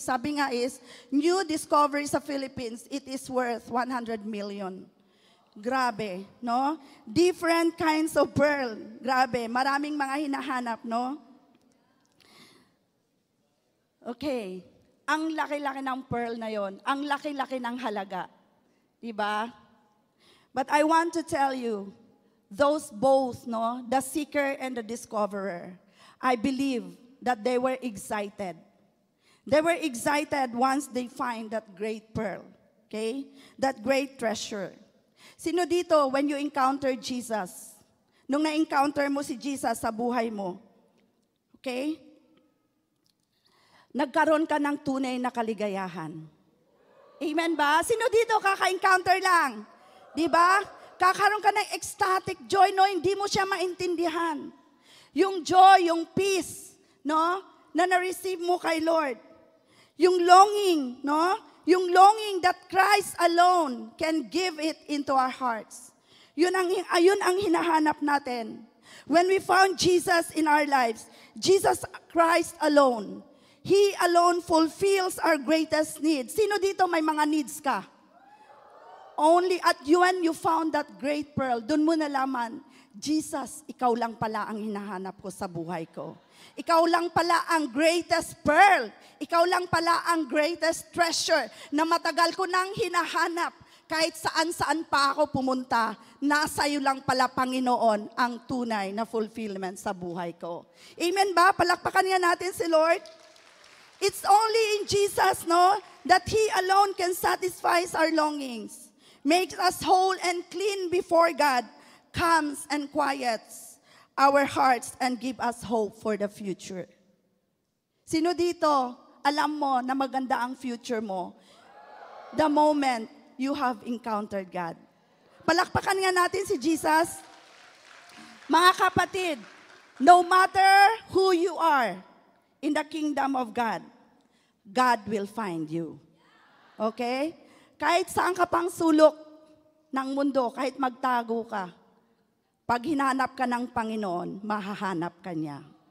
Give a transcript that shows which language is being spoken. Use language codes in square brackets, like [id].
[tl] Sabi nga [en] is, new discovery sa Philippines, it is worth 100 million. Grabe, no? Different kinds of pearl. [tl] Grabe, maraming mga hinahanap, no? Okay, ang laki-laki ng pearl na yon, ang laki-laki ng halaga. Diba? [en] But I want to tell you, those both, no, the seeker and the discoverer, I believe that they were excited. They were excited once they find that great pearl, okay? That great treasure. [tl] Sino dito, [en] when you encounter Jesus, [tl] nung na-encounter mo si Jesus sa buhay mo, okay? Nagkaroon ka ng tunay na kaligayahan. Amen ba? Sino dito kaka-encounter lang? Di ba? Kakaroon ka ng ecstatic joy, no? Hindi mo siya maintindihan. Yung joy, yung peace, no? Na na-receive mo kay Lord. Yung longing, no? [en] Yung longing that Christ alone can give it into our hearts. [tl] Ayun ang hinahanap natin. [en] When we found Jesus in our lives, Jesus Christ alone, He alone fulfills our greatest needs. [tl] Sino dito may mga needs ka? [en] Only at when you found that great pearl, [tl] dun mo nalaman, Jesus, ikaw lang pala ang hinahanap ko sa buhay ko. Ikaw lang pala ang greatest pearl. Ikaw lang pala ang greatest treasure na matagal ko nang hinahanap. Kahit saan-saan pa ako pumunta, nasa iyo lang pala, Panginoon, ang tunay na fulfillment sa buhay ko. Amen ba? Palakpakan nga natin si Lord. [en] It's only in Jesus, no, that He alone can satisfy our longings, makes us whole and clean before God, comes and quiets our hearts and give us hope for the future. [tl] Sino dito, alam mo na maganda ang future mo [en] the moment you have encountered God? [tl] Palakpakan nga natin si Jesus. [en] Mga kapatid, no matter who you are in the kingdom of God, God will find you. Okay? [tl] Kahit saan ka pang sulok ng mundo, kahit magtago ka, pag hinanap ka ng Panginoon, mahahanap ka niya.